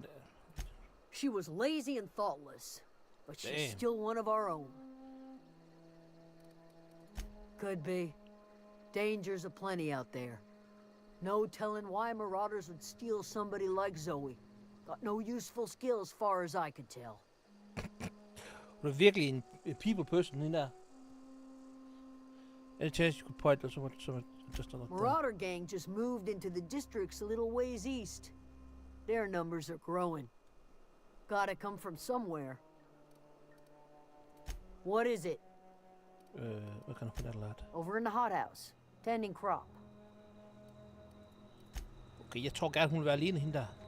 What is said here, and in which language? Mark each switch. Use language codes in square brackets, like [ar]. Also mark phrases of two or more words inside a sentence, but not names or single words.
[en] She was lazy and thoughtless, but she's Damn. still one of our own. Could be. Dangers aplenty out there. No telling why marauders would steal somebody like Zoe. Got no useful skill as far as I could tell. [da] Hun er virkelig en [en] people person, [da] hende der. [en] Any chance you could point at someone just on Marauder gang just moved into the districts a little ways east. Their numbers are growing. Gotta come from somewhere. What is it? [da] Hvad kan du fortælle lad? [en] Over in the hothouse. Tending crop. [da] Okay, jeg tror gerne, hun vil være alene, hende der.